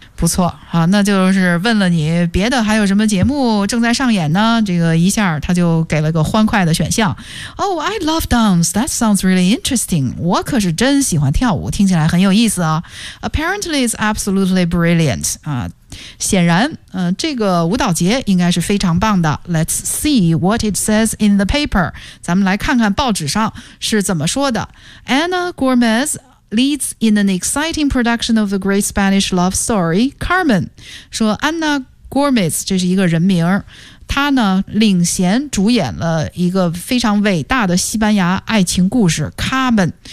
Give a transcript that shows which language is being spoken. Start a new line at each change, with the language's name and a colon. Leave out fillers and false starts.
Chinese: 不错啊，那就是问了你别的还有什么节目正在上演呢？这个一下他就给了个欢快的选项。
English: Oh, I love dance. That sounds really interesting.
Chinese: 我可是真喜欢跳舞，听起来很有意思啊。
English: Apparently, it's absolutely brilliant.
Chinese: 啊，显然，这个舞蹈节应该是非常棒的。
English: Let's see what it says in the paper.
Chinese: 咱们来看看报纸上是怎么说的。
English: Ana Gomez. Leads in an exciting production of the great Spanish love story, Carmen.
Chinese: 说 Ana Gomez, 这是一个人名，她呢领衔主演了一个非常伟大的西班牙爱情故事 Carmen.